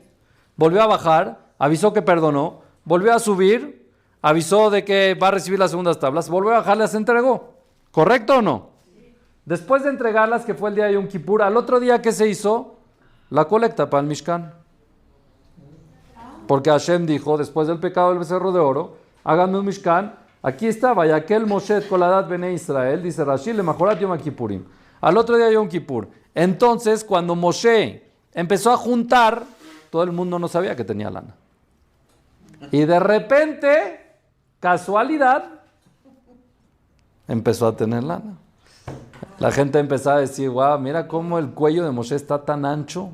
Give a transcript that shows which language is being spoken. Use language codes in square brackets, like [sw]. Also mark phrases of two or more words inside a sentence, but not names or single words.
[es] Volvió a bajar, avisó que perdonó, volvió a subir, avisó de que va a recibir las segundas tablas, volvió a bajar, las entregó. ¿Correcto o no? Después de entregarlas, que fue el día de Yom Kippur, al otro día, ¿qué se hizo? La colecta para el Mishkan. Porque Hashem dijo, después del pecado del becerro de oro, háganme un Mishkan. Aquí está, [he] ויקהל משה כל עדת בני ישראל, dice Rashi, למחרת יום כיפורים. [es] Al otro día Yom Kippur. Entonces, cuando Moshe empezó a juntar, todo el mundo no sabía que tenía lana. Y de repente, casualidad, empezó a tener lana. La gente empezó a decir, wow, mira cómo el cuello de Moshe está tan ancho.